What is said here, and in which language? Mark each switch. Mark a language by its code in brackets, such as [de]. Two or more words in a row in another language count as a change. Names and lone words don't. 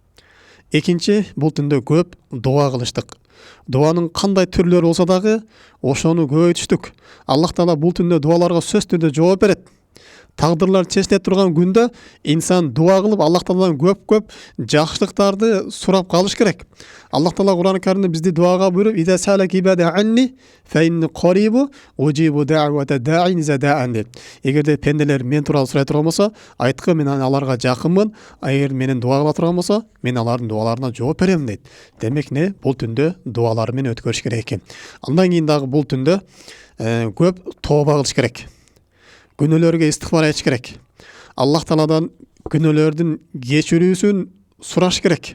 [ky] Экинчи, бул түндө көп дуа кылыштык. Дуанын кандай түрлөрү болсо дагы ошону көбөйтүштүк. Аллах Таала бул түндө дуаларга сөз түрдө жооп берет. Тагдырлар чечиле турган күндө инсан дуа кылып Аллах Тааладан көп жакшылыктарды сурап калыш керек. Аллах Таала Кур'ан-ы Каримде бизди дуага буйруп, [ar] "إذا سألك عبادي عني فإني قريب أجيب دعوة الداع إذا دعان" деп. [ky] Эгерде пенделер мен тууралуу сурай турган болсо, айткы, мен аларга жакынмын. Эгер менен дуа кыла турган болсо, мен алардын дуаларына жооп берем дейт. Демек не, бул түндө дуалар менен өткөрүш керек экен. Андан кийин дагы бул түндө көп тооба кылыш керек. Күнөөлөргө истигфар айтыш керек. Аллах Тааладан күнөөлөрдүн кечирүүсүн сураш керек.